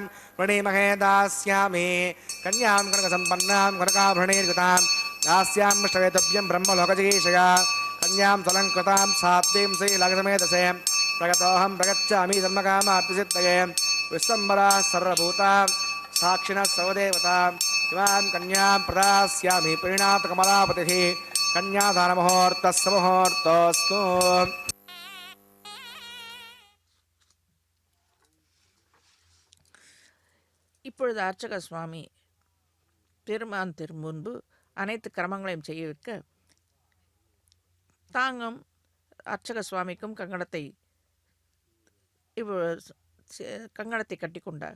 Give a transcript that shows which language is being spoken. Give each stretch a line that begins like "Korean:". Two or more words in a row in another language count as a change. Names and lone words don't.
Sanskrit: प्रणीमहे दास्यामि कन्यां कनकसम्पन्नां कनकाभरणैर्युतां दास्यां ष्टवेतव्यं ब्रह्मलोकजिगीषया कन्यां तलङ्कृतां सात्वीं श्रीलग्नमेधसे प्रगतोऽहं प्रगच्छामि धर्मकामार्थिसिद्धये विश्वम्बराः सर्वभूता साक्षिणः सर्वदेवतां इमां कन्यां प्रदास्यामि प्रीणातकमलापतिः कन्यादानमुहूर्तः मुहूर्तोऽस्तु।
Tamil: இப்பொழுது அர்ச்சக சுவாமி பெருமான் திருமுன்பு அனைத்து கிரமங்களையும் செய்ய வைக்க தாங்கும் அர்ச்சக சுவாமிக்கும் கங்கணத்தை கட்டி கொண்டார்.